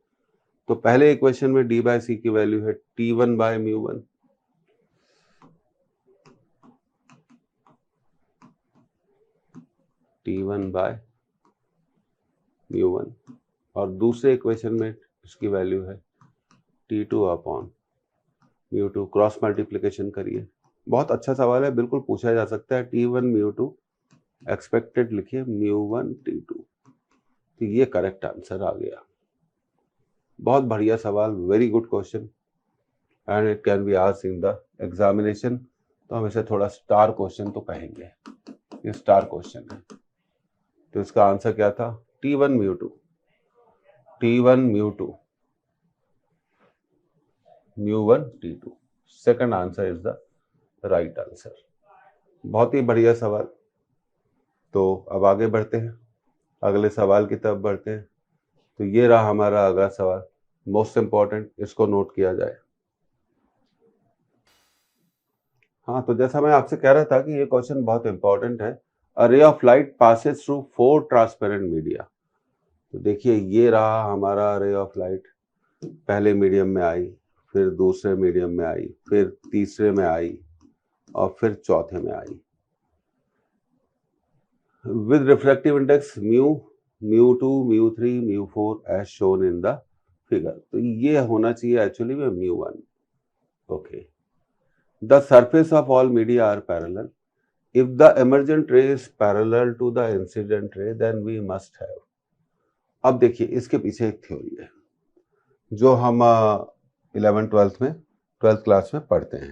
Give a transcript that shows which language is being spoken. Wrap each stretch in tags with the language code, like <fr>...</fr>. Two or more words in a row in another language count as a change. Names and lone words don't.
<hi>तो पहले इक्वेशन में d बाय सी की वैल्यू है T1 बाय mu1, T1 बाय mu1, और दूसरे इक्वेशन में इसकी वैल्यू है T2 अपॉन mu2।</hi> <en>cross multiplication</en> <hi>करिए। बहुत अच्छा सवाल है, बिल्कुल पूछा जा सकता है। T1 mu2 एक्सपेक्टेड लिखिए mu1 T2, तो ये</hi> <en>correct answer</en> <hi>आ गया। बहुत बढ़िया सवाल,</hi> <en>very good question, And it can be asked in the examination.</en> <hi>तो हम इसे थोड़ा</hi> <en>star question</en> <hi>तो कहेंगे, ये</hi> <en>star question</en> <hi>है। तो इसका आंसर क्या था, T1 mu2, T1 mu2 mu1 T2।</hi> <en>Second answer is the right answer.</en> <hi>बहुत ही बढ़िया सवाल। तो अब आगे बढ़ते हैं, अगले सवाल की तरफ बढ़ते हैं। तो ये रहा हमारा अगला सवाल,</hi> <en>most important,</en> <hi>इसको नोट किया जाए। हाँ, तो जैसा मैं आपसे कह रहा था कि ये क्वेश्चन बहुत इंपॉर्टेंट है।</hi> <en>A ray of light passes through 4 transparent media.</en> <hi>तो देखिए ये रहा हमारा</hi> <en>ray of light,</en> <hi>पहले मीडियम में आई, फिर दूसरे मीडियम में आई, फिर तीसरे में आई, और फिर चौथे में आई,</hi> <en>with refractive index mu, mu2, mu3, mu4 as shown in the figure।</en> <hi>तो ये होना चाहिए एक्चुअली में mu1।</hi> <en>Okay, the surface of all media are parallel, if the emergent ray is parallel to the incident ray then we must have.</en> <hi>अब देखिए इसके पीछे एक थ्योरी है जो हम 11th-12th में 12th क्लास में पढ़ते हैं।</hi>